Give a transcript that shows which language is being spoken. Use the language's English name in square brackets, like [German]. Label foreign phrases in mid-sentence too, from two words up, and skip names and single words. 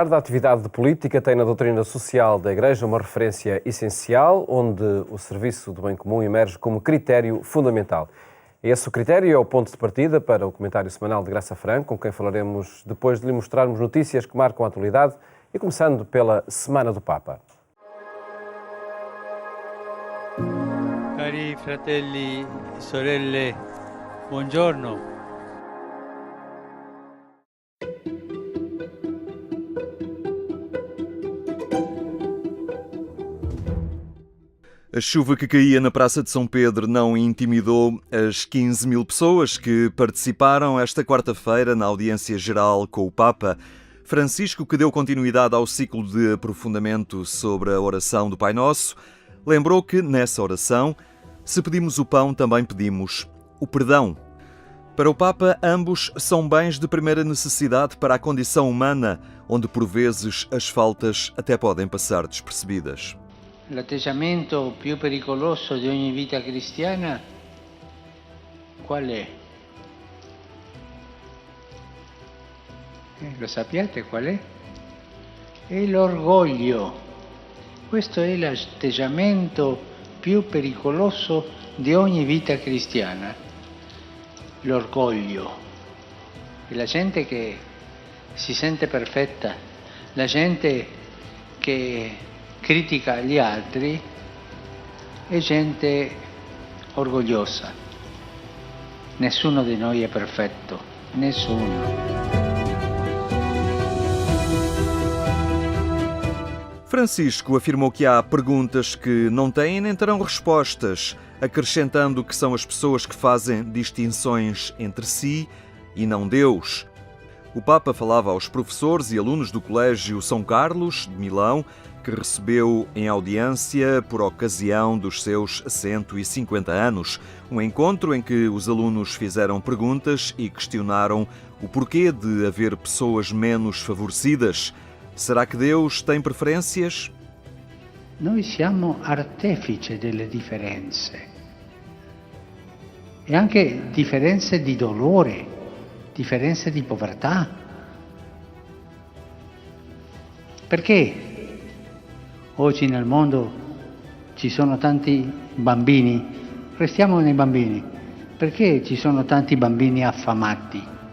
[Portuguese] A atividade de política tem na doutrina social da Igreja uma referência essencial, onde o serviço do bem comum emerge como critério fundamental. Esse critério é o ponto de partida para o comentário semanal de Graça Franco, com quem falaremos depois de lhe mostrarmos notícias que marcam a atualidade, e começando pela Semana do Papa. [Italian] Cari fratelli e sorelle, buongiorno. [Portuguese] A chuva que caía na Praça de São Pedro não intimidou as 15 mil pessoas que participaram esta quarta-feira na audiência geral com o Papa Francisco, que deu continuidade ao ciclo de aprofundamento sobre a oração do Pai Nosso. Lembrou que, nessa oração, se pedimos o pão, também pedimos o perdão. Para o Papa, ambos são bens de primeira necessidade para a condição humana, onde por vezes as faltas até podem passar despercebidas. [Italian] L'atteggiamento più pericoloso di ogni vita cristiana qual è? Lo sapete qual è? È l'orgoglio. Questo è l'atteggiamento più pericoloso di ogni vita cristiana. L'orgoglio. E la gente che si sente perfetta, la gente che critica gli altri è gente orgogliosa. Nessuno di noi è perfetto, nessuno. [Portuguese] Francisco afirmou que há perguntas que não têm nem terão respostas, acrescentando que são as pessoas que fazem distinções entre si e não Deus. O Papa falava aos professores e alunos do Colégio São Carlos, de Milão, que recebeu em audiência por ocasião dos seus 150 anos. Um encontro em que os alunos fizeram perguntas e questionaram o porquê de haver pessoas menos favorecidas. Será que Deus tem preferências? [Italian] Noi siamo artefici delle differenze. E anche differenze di dolore, differenze di povertà. Perché oggi nel mondo ci sono tanti bambini, restiamo nei bambini, perché ci sono tanti bambini affamati?